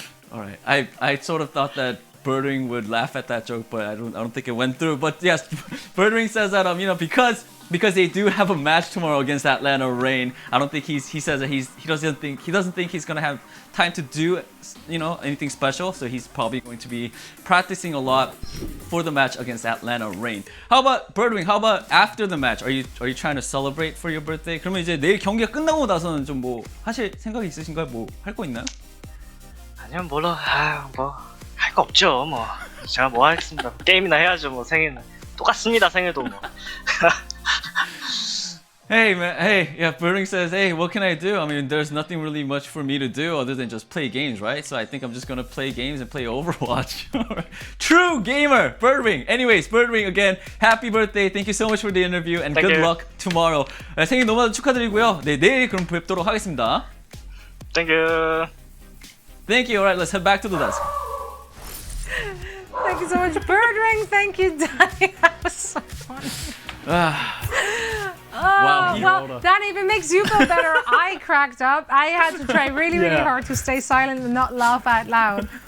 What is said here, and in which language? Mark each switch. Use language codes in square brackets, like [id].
[en] Alright, I sort of thought that Birdring would laugh at that joke, but I don't think it went through. But yes, Birdring says that because they do have a match tomorrow against Atlanta Reign, I don't think he says that he doesn't think he's gonna have time to do anything special, so he's probably going to be practicing a lot for the match against Atlanta Reign. How about Birdring? How about after the match? Are you trying to celebrate for your birthday? [ko] 그러면 이제 내일 경기가 끝나고 나서는 좀 뭐 하실 생각이 있으신가요? 뭐 할 거 있나요? 아니면 뭐 할 거 없죠. 뭐 제가 뭐 하겠습니다. 게임이나 해야죠. 뭐 생일은 똑같습니다. 생일도 뭐. [en] Hey man, hey, yeah, Birdring says, hey, what can I do? I mean, there's nothing really much for me to do other than just play games, right? So I think I'm just gonna play games and play Overwatch. True gamer, Birdring. Anyways, Birdring, again, happy birthday. Thank you so much for the interview and good luck tomorrow. [ko] 생일 너무나도 축하드리고요. 네, 내일 그럼 뵙도록 하겠습니다. [en] Thank you. Thank you. All right, let's head back to the desk. Thank you so much, Birdring. Thank you, Danny. That was so funny. Well, that even makes you feel better. I cracked up. I had to try really, really hard to stay silent and not laugh out loud.